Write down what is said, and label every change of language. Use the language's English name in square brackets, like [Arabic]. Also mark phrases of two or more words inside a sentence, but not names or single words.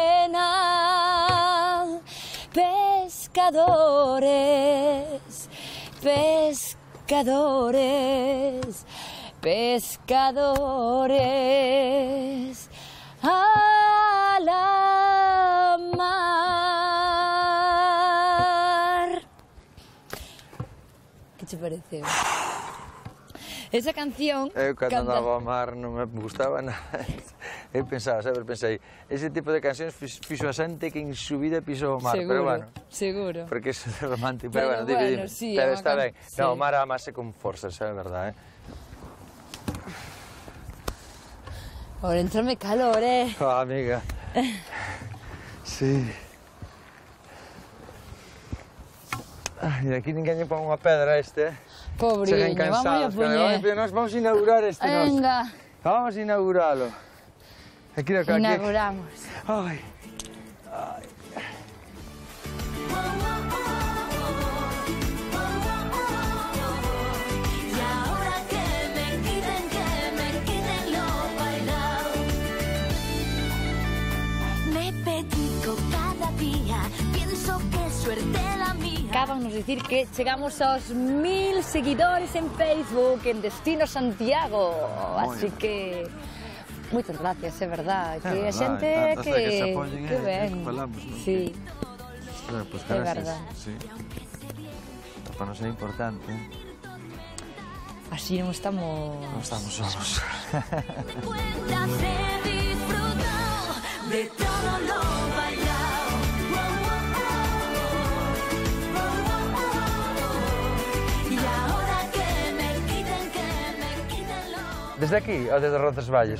[Spanish] Faena, pescadores pescadores, pescadores a la mar. ¿Qué te parece? Esa canción... [Galician] Eu cando andaba ao mar non me gustaba nada. Eu pensaba, sempre pensei, ese tipo de cancións fixo a xente que [Spanish] en su vida [Galician] pisou o mar, pero bueno. Seguro. Porque eso é romántico, pero bueno, dime. [Spanish] Sí, [Galician] pero está ben. [Spanish] Sí. [Galician] No, o mar amase con forza, esa é a verdade, [Spanish] Ahora entrame calor, Oh, amiga. Sí. [Galician] Ai, aquí ninguén lle pon unha pedra a este, Pobriño, vamos a poñer. [Spanish] Nos vamos a inaugurar este, Venga. [Galician] Vamos a inauguralo. Aquí, Inauguramos. Ai. [Spanish] Y ahora que me quiten lo bailado. Me pellizco cada día, pienso que suerte la mía. [Galician] Acabamos de decir que chegamos aos 1000 seguidores en Facebook en Destino Santiago. Así que moitas gracias, é verdad. Que a xente que ben. Sí. [Spanish] Pues [Galician] é verdad. Sí. Para nos é importante. Así non estamos... Non estamos solos. [Spanish] Cuentas he disfrutado de todo lo bailado. Y ahora que me quiten lo... [Galician] Desde aquí, o desde Roncesvalles?